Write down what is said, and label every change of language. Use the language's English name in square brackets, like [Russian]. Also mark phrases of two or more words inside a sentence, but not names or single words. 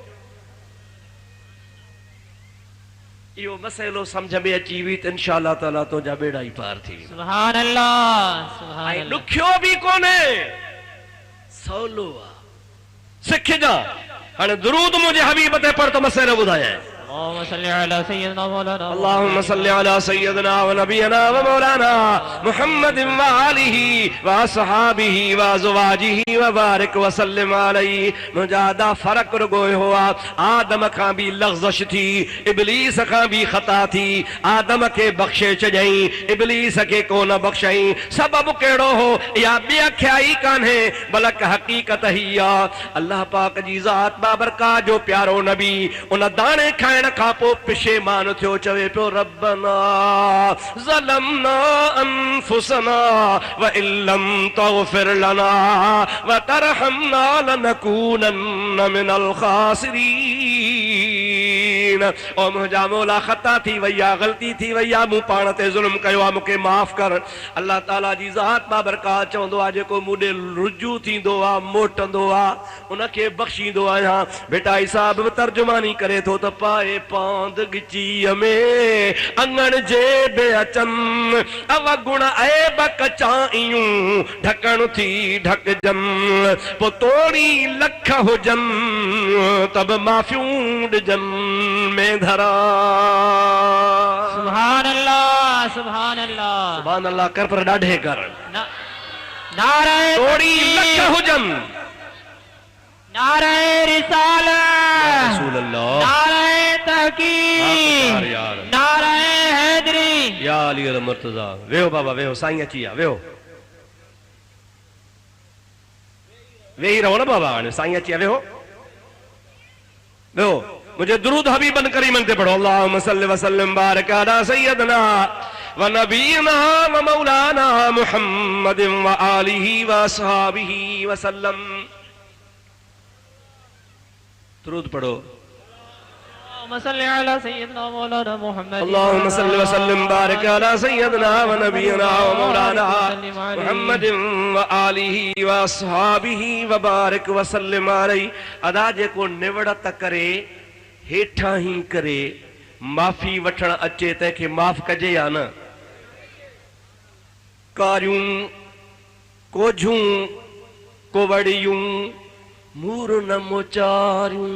[Sindhi] इहो मसइलो सम्झ में अची वई त [Arabic] إن شاء الله تعالى [Sindhi] तुंहिंजा बेड़ा ई पार थी वेंदा। [Arabic] سبحان الله سبحان الله. [Sindhi] ॾुखियो बि कोन्हे, सवलो आहे, सिखजा। हाणे दुरूद मुंहिंजे हबीब ते पढ़ त मसइलो ॿुधायां। [Arabic] اللهم صل على سيدنا مولانا اللهم صل على سيدنا ونبينا ومولانا محمد وآله وصحابه وازواجه وبارك وسلم عليه। [Sindhi] मुंहिंजा फर्क रुगो हुआ, आदम खां बि लग़्ज़श थी, इब्लीस खां बि ख़ता थी। आदम खे बख़्शे छॾियईं, इब्लीस खे कोन बख़्शई। सबबु कहिड़ो हो? इहा ॿिअखियाई कान्हे, बल्कि हक़ीक़त ही आहे। अल्लाह पाक जी ज़ात बाबरकात जो प्यारो नबी उन दाणे खाइण खां पोइ पिशेमान थियो, चवे पियो [Arabic] ربنا ظلمنا أنفسنا وإن لم تغفر لنا وترحمنا لنكونن من الخاسرين. [Sindhi] ओ मुंहिंजा मौला, ख़ता थी वई आहे, ग़लती थी वई आहे, मूं पाण ते ज़ुल्म कयो आहे, मूंखे माफ़ कर। अल्लाह ताला जी ज़ात बाबरकात चवंदो आहे, जेको मूं ॾे रुजू थींदो आहे, मोटंदो आहे, उनखे बख़्शींदो आहियां। बेटा हिसाब तर्जुमानी करे थो त पाए पांद गिचीअ में अंगण जे बे अचन, अवगुण ऐब कचाइयूं ढकण थी ढकजन। पो तोड़ी लख हुजन तब माफ़ियूं ॾिजन में धरा। [Arabic] سبحان الله سبحان الله, سبحان الله [Sindhi] कर, पर ॾाढे कर। नारे तोड़ी लख हुजन, नारे रिसालत, [Arabic] رسول الله, [Sindhi] नारे तहकीक, नारे हैदरी। [Arabic] يا علي المرتضى. [Sindhi] वेहो बाबा, वेहो, साईं अची विया, वेहो, वेही रहो न बाबा, हाणे साईं अची विया, वेहो वेहो। मुझे दुरूद हबीबन करीमन ते पढ़ो। [Arabic] اللهم صل وسلم بارك على سيدنا ونبينا ومولانا محمد وآله وأصحابه وسلم. [Sindhi] दुरूद पढ़ो। [Arabic] اللهم صل على سيدنا مولانا محمد اللهم صل وسلم بارك على سيدنا ونبينا ومولانا محمد وآله وأصحابه وبارك وسلم عليه। [Sindhi] अदा जेको निवड़त करे, हेठां ही करे, माफ़ी वठण अचे, तंहिंखे माफ़ कजे या न? कारियूं, कोझूं, कोवड़ियूं, मूर न मोचारियूं।